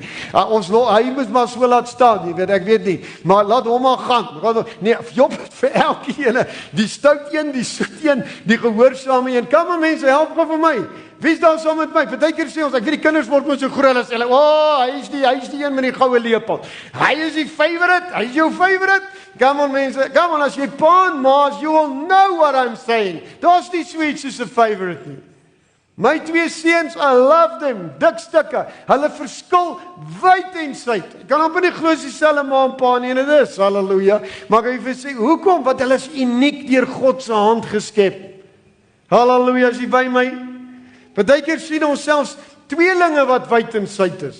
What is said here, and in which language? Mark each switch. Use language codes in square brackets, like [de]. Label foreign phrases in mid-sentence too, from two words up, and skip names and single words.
[af] Hy moes maar so laat staan, jy weet, ek weet nie, maar laat hom maar gaan. Nee, Job het vir elkeen, die stout een, die soet een, die gehoorsame een. Kom maar mense, help gou vir my. Wie is daar saam met my? Partykeer sê ons, ek weet die kinders word mos so groot, as hulle, hy is die een met die goue lepel. Hy is die favorite, hy is jou favorite. [en] Come on mense, come on, [af] as jy pa en ma is, [en] you will know what I'm saying. [af] Daar's nie sweet soos 'n favorite nie. My twee seuns, [en] I love them, [af] dik stukke. Hulle verskil wyd en suid. Ek kan amper nie glo dieselfde ma en pa nie, en dit is, halleluja. Maar ek wil sê, hoekom? Want hulle is uniek deur God se hand geskep. Halleluja, as jy by my. Partykeer sien ons selfs tweelinge wat wyd en suid is.